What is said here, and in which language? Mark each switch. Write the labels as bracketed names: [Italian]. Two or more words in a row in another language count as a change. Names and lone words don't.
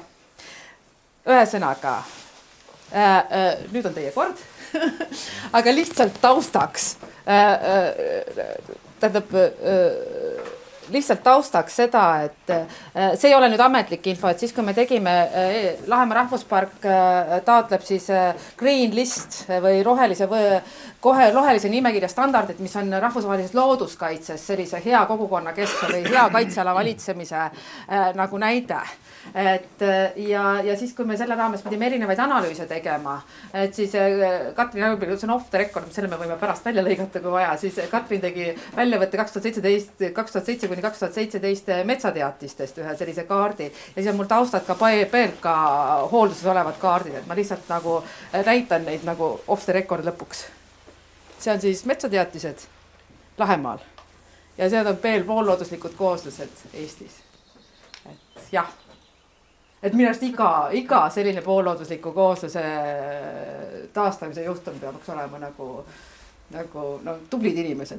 [Estonian] Ühesõnaga, nüüd on teie kord, aga lihtsalt taustaks, lihtsalt taustaks seda, et see ei ole nüüd ametlik info, et siis kui me tegime, Lahemaa rahvuspark taotleb siis [English] green list [Estonian] või rohelise nimekirja standardid, mis on rahvusvahelises looduskaitses sellise hea kogukonna keskse või hea kaitseala valitsemise nagu näide. Ja siis, kui me selle raames pidime erinevaid analüüse tegema, et siis Katrin, see on [English] off the record, [Estonian] selle me võime pärast välja lõigata, kui vaja, siis Katrin tegi väljavõtte 2007-2017 metsateatistest ühe sellise kaardi ja siis on mul taustad ka PLK hoolduses olevad kaardid, et ma lihtsalt nagu näitan neid nagu [English] off the record [Estonian] lõpuks. See on siis metsateatised Lahemaal ja see on poollooduslikud kooslused Eestis. Et jah. Et minu arust iga selline poolloodusliku koosluse taastamise juhtum peaks olema nagu tublid inimesed.